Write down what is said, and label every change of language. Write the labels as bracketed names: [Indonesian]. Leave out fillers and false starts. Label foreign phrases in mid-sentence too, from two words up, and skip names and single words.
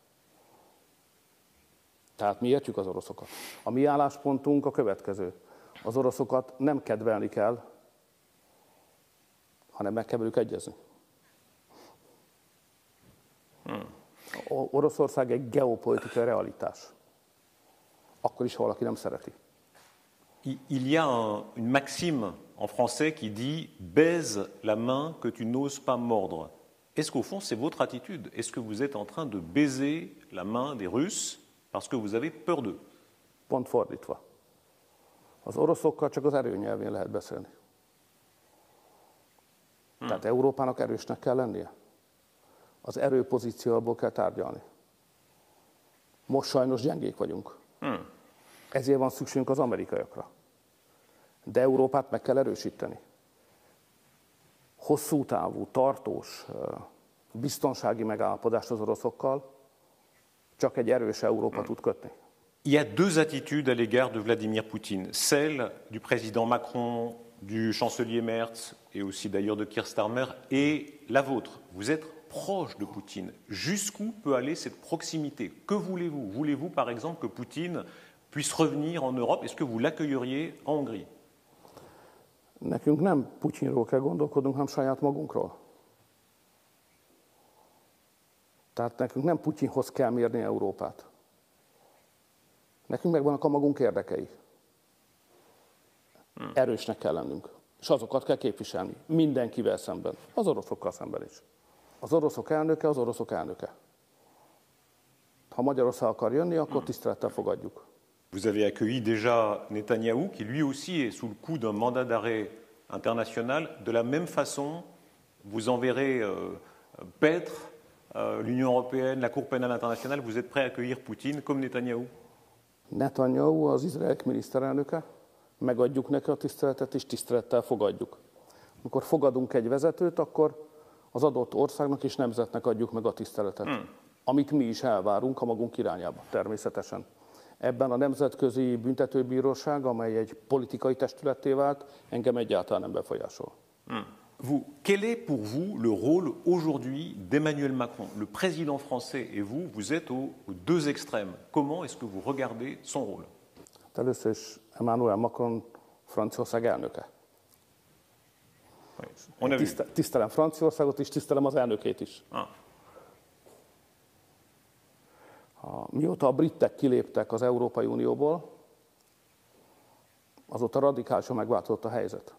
[Hungarian] Tehát mi értjük az oroszokat. A mi álláspontunk a következő. Az oroszokat nem kedvelni kell, hanem meg kell velük egyezni. Oroszország egy geopolitikai realitás. Akkor is, ha valaki nem szereti. [French] Il y a une maxime en français qui dit « baise la main que tu n'oses pas mordre ». Est-ce qu'au fond, c'est votre attitude? Est-ce que vous êtes en train de baiser la main des Russes parce que vous avez peur d'eux? [Hungarian] Pont fordítva. Az oroszokkal csak az erőnyelvén lehet beszélni. Tehát Európának erősnek kell lennie. Az erőpozícióból kell tárgyalni. Most sajnos gyengék vagyunk. Ezért van szükségünk az amerikaiakra. De Európát meg kell erősíteni. Hosszú távú, tartós, biztonsági megállapodást az oroszokkal csak egy erős Európa tud kötni. [French] Il y a deux attitudes à l'égard de Vladimir Poutine. Celle du président Macron, du chancelier Merz et aussi d'ailleurs de Keir Starmer et la vôtre. Vous êtes proche de Poutine. Jusqu'où peut aller cette proximité? Que voulez-vous? Voulez-vous par exemple que Poutine puisse revenir en Europe? Est-ce que vous l'accueilleriez en Hongrie? [Hungarian] Nekünk nem Putyinról kell gondolkodnunk, hanem saját magunkról. Tehát nekünk nem Putyinhoz kell mérni Európát. Nekünk megvannak a magunk érdekei. Erősnek kell lennünk. És azokat kell képviselni. Mindenkivel szemben. Az oroszokkal szemben is. Az oroszok elnöke az oroszok elnöke. Ha Magyarország akar jönni, akkor tisztelettel fogadjuk. [French] Vous avez accueilli déjà Netanyahou, qui lui aussi est sous le coup d'un mandat d'arrêt international. De la même façon, vous enverrez paître l'Union européenne, la Cour pénale internationale. Vous êtes prêt à accueillir Poutine comme Netanyahou? [Hungarian] Netanyahu az Izrael miniszterelnöke, megadjuk neki a tiszteletet, és tisztelettel fogadjuk. Amikor fogadunk egy vezetőt, akkor az adott országnak és nemzetnek adjuk meg a tiszteletet, amit mi is elvárunk a magunk irányába, természetesen. Ebben a Nemzetközi Büntetőbíróság, amely egy politikai testületté vált, engem egyáltalán nem befolyásol. [French] Quel est pour vous le rôle aujourd'hui d'Emmanuel Macron? Le président français et vous êtes aux deux extrêmes. Comment est-ce que vous regardez son rôle? [Hungarian] Először is Emmanuel Macron Franciaország elnöke. Tisztelem Franciaországot is, tisztelem az elnökét is. Mióta a britek kiléptek az Európai Unióból, azóta radikálisan megváltozott a helyzet.